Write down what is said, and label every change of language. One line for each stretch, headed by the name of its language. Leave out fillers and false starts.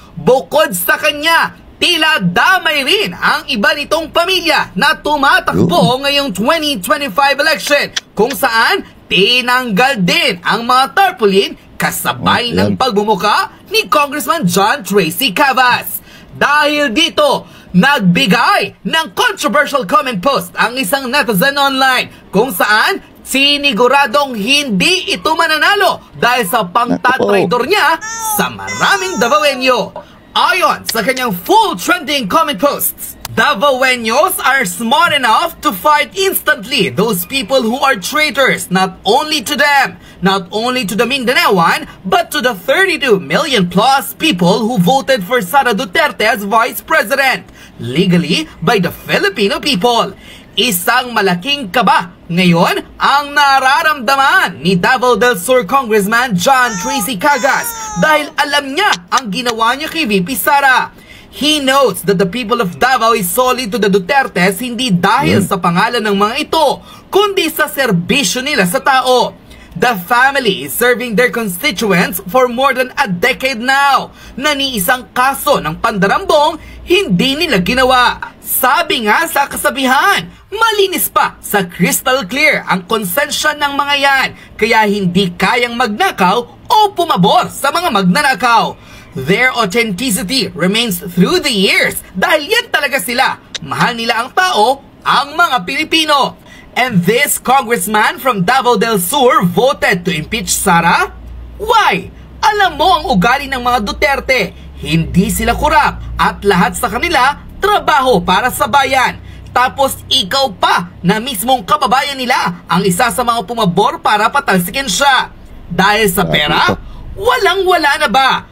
Filipino: Bukod sa kanya, tila damay rin ang iba nitong pamilya na tumatakbo ngayong 2025 election kung saan tinanggal din ang mga tarpaulin kasabay ng pagbumuka ni Congressman John Tracy Cavas. Dahil dito, nagbigay ng controversial comment post ang isang netizen online kung saan siniguradong hindi ito mananalo dahil sa pangtatraydor niya sa maraming Davaoenyo. Ayon sa kanyang
English: full trending comment posts, Davaoenyos are smart enough to fight instantly those people who are traitors not only to them, not only to the Mindanaoan, but to the 32 million plus people who voted for Sara Duterte as Vice President, legally by the Filipino people.
Filipino: Isang malaking kaba ngayon ang nararamdaman ni Davao del Sur Congressman John Tracy Cavas dahil alam niya ang ginawa niya kay VP Sara.
English: He notes that the people of Davao is solid to the Dutertes
Filipino: hindi dahil sa pangalan ng mga ito, kundi sa serbisyo nila sa tao.
English: The family is serving their constituents for more than a decade now,
Filipino: na ni isang kaso ng pandarambong hindi nila ginawa. Sabi nga sa kasabihan, malinis pa sa
English: crystal clear
Filipino: ang konsensya ng mga yan, kaya hindi kayang magnakaw o pumabor sa mga magnanakaw.
English: Their authenticity remains through the years
Filipino: dahil yan talaga sila. Mahal nila ang tao, ang mga Pilipino.
English: And this congressman from Davao del Sur voted to impeach Sara? Why?
Filipino: Alam mo ang ugali ng mga Duterte. Hindi sila kurap at lahat sa kanila trabaho para sa bayan. Tapos ikaw pa na mismong kababayan nila ang isa sa mga pumabor para patalsikin siya. Dahil sa pera, walang-wala na ba?